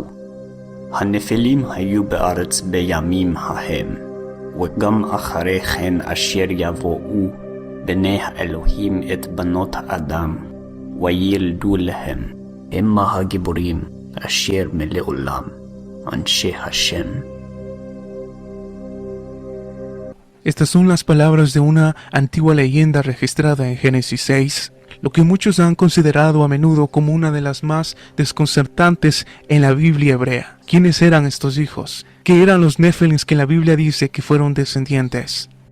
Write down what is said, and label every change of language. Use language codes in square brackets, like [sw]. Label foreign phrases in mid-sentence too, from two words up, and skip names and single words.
[he] הנפלים היו בארץ בימים ההם, וגם אחרי כן אשר יבואו בני האלוהים את בנות האדם, וילדו להם. המה הגיבורים אשר מלעולם, אנשי השם. [es] Estas son las palabras de una antigua leyenda registrada en Génesis 6, lo que muchos han considerado a menudo como una de las más desconcertantes en la Biblia hebrea. ¿Quiénes eran estos hijos? ¿Qué eran los Nephilims que la Biblia dice que fueron descendientes?